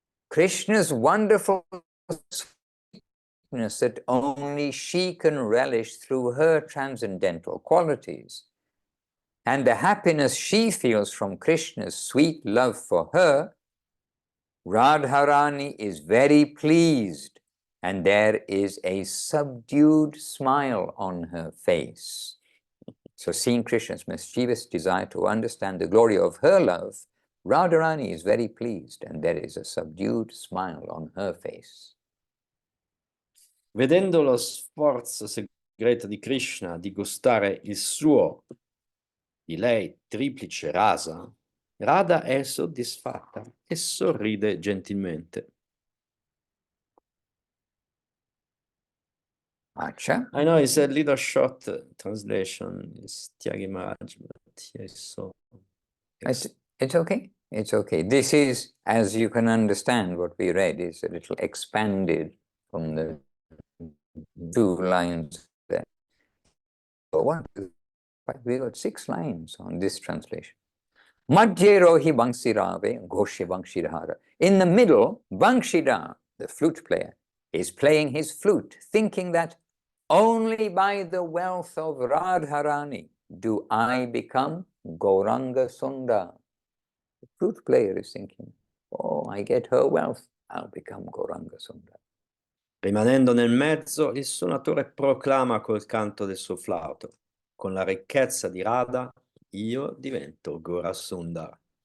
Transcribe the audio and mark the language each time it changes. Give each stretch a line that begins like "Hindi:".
English: Krishna's wonderful sweetness that only she can relish through her transcendental qualities, and the happiness she feels from Krishna's sweet love for her, Radharani is very pleased, and there is a subdued smile on her face. So seeing Krishna's mischievous desire to understand the glory of her love, Radharani is very pleased, and there is a subdued smile on her face.
Italian: Vedendo lo sforzo segreto di Krishna di gustare il suo, di lei, triplice rasa, Radha è soddisfatta e sorride gentilmente.
Hindi: Acha?
English: I know it's a little short translation, it's Tyagi Maharaj, but here so... It's okay. It's okay. This is, as you can understand, what we read is a little expanded from the 2 lines there. But 1, 2, 5, we got 6 lines on this translation.
Bangla: Madhye rohi Bansirave Ghoshe Bankshidhara.
English: In the middle, Bankshidhar, the flute player, is playing his flute, thinking that only by the wealth of Radharani do I become Gauranga Sundar. The flute player is thinking, oh, I get her wealth, I'll become Gauranga Sundar.
Italian: Rimanendo nel mezzo, il suonatore proclama col canto del suo flauto: con la ricchezza di Radha io divento Gaura Sundar.